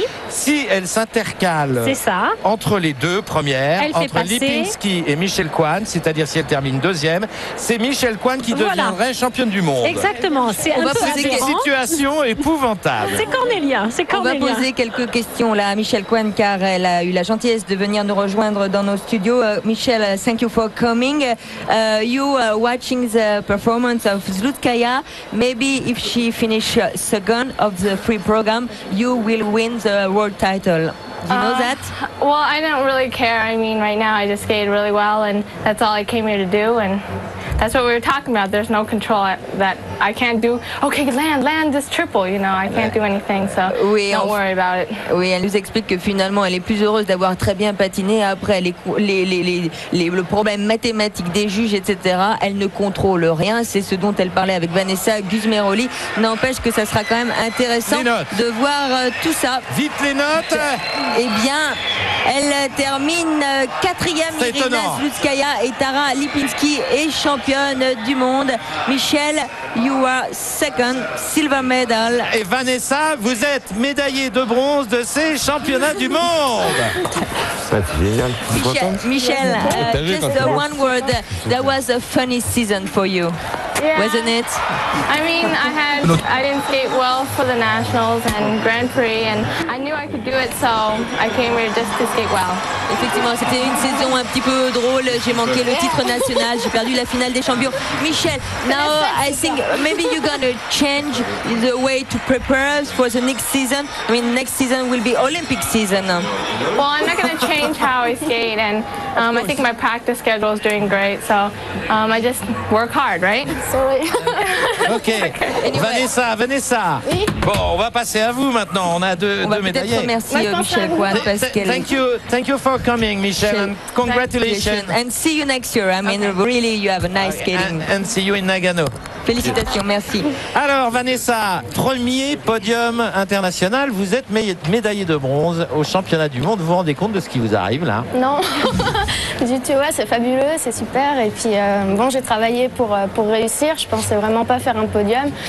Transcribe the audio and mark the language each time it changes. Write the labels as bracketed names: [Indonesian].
[French] Si elle s'intercale entre les deux premières, entre Lipinski et Michel Coine, c'est-à-dire si elle termine 2e, c'est Michel Coine qui deviendrait championne du monde. Exactement. C'est une situation épouvantable. C'est Cornélia. On va poser quelques questions là à Michel Coine, car elle a eu la gentillesse de venir nous rejoindre dans nos studios. [English] Michel, thank you for coming. You watching the performance of Zulskaya. Maybe if she finishes second of the free program, you will win the world title. Do you know that? Well, I don't really care. I mean, right now I just skated really well, and that's all I came here to do. And that's what we were talking about. There's no control that I can't do. Okay, land this triple. You know, I can't do anything, so don't worry about it. [French] Oui, elle nous explique que finalement, elle est plus heureuse d'avoir très bien patiné. Après, le problème mathématique des juges, etc., elle ne contrôle rien. C'est ce dont elle parlait avec Vanessa Gusmeroli. N'empêche que ça sera quand même intéressant de voir tout ça. Vite les notes. Eh bien, elle termine 4e, Irina Zulskaya, et Tara Lipinski est championne du monde. [English] Michel, you are second, silver medal. [French] Et Vanessa, vous êtes médaillée de bronze de ces championnats du monde. C'est génial. [English] Michel, just one word. That was a funny season for you. Yeah. Wasn't it? I mean, I didn't skate well for the Nationals and Grand Prix, and I knew I could do it, so I came here just to skate well. [French] Effectivement, c'était une saison un petit peu drôle. J'ai manqué le titre national, j'ai perdu la finale des champions. [English] Michel, now I think maybe you're gonna change the way to prepare for the next season. I mean, next season will be Olympic season. Well, I'm not gonna change how I skate, and I think my practice schedule is doing great, so I just work hard, right? [French] Ok. Vanessa. Oui. Bon, on va passer à vous maintenant. On a deux médaillés. Merci Michel Coine parce qu'elle. [English] Thank you for coming, Michel, and congratulations. And see you next year. I mean, really, you have a nice skating. And see you in Nagano. [French] Félicitations, merci. Alors Vanessa, premier podium international, vous êtes médaillée de bronze au championnat du monde. Vous vous rendez compte de ce qui vous arrive là? Non, du tout, ouais, c'est fabuleux, c'est super. Et puis bon, j'ai travaillé pour réussir. Je pensais vraiment pas faire un podium.